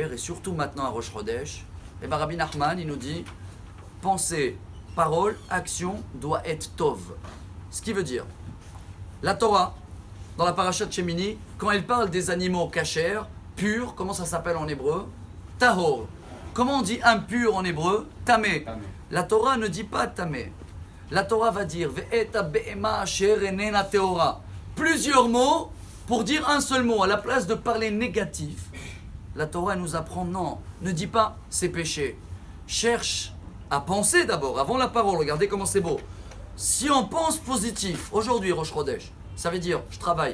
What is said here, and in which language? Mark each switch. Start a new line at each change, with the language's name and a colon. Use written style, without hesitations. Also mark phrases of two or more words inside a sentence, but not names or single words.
French: Et surtout maintenant à Rosh Chodesh, et bien Rabbi Nachman, il nous dit, pensée, parole, action doit être tov. Ce qui veut dire, la Torah, dans la parashat Shemini, quand elle parle des animaux kasher, purs, comment ça s'appelle en hébreu? Tahor. Comment on dit impur en hébreu? Tamé. La Torah ne dit pas tamé. La Torah va dire
Hebrew: ומן הבהמה אשר איננה טהורה.
French: Plusieurs mots pour dire un seul mot. À la place de parler négatif, la Torah nous apprend non, ne dis pas c'est péché. Cherche à penser d'abord, avant la parole. Regardez comment c'est beau. Si on pense positif, aujourd'hui Rosh Chodesh, ça veut dire je travaille.